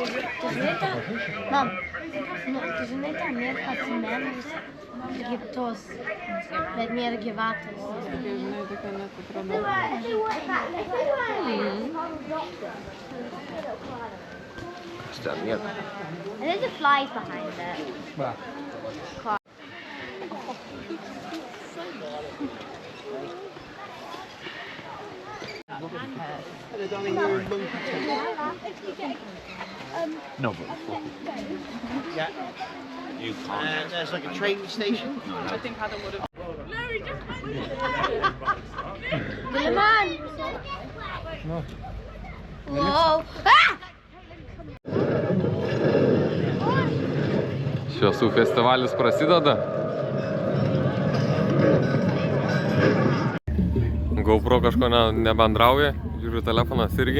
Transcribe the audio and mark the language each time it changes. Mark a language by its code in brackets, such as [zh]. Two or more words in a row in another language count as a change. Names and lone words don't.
[lt] Tu žinai tą, mam, nu, tu žinai tą nėra atsimenus gyvtos, bet nėra gyvatos. Tokia, žinai, tokia net atrodo. Kas ten nieko? [en] And there's a fly behind it. No, but yeah. You can't. There's like a train station. I think Adam would have. Gilman! Wow! Ah! [lt] Šviesų festivalis prasideda. GoPro kažko nebendrauja, žiūriu telefonas irgi.